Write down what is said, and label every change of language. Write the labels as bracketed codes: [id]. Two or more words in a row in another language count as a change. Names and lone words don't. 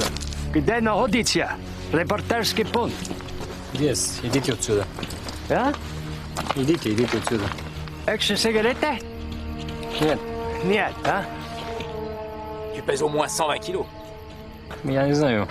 [ru] Где находится репортерский пункт? Здесь. Идите отсюда. А? Идите отсюда. Экс-сигареты? Нет. Нет, а? [fr] Tu pèses au moins 120 kilos. [ru] Я не знаю.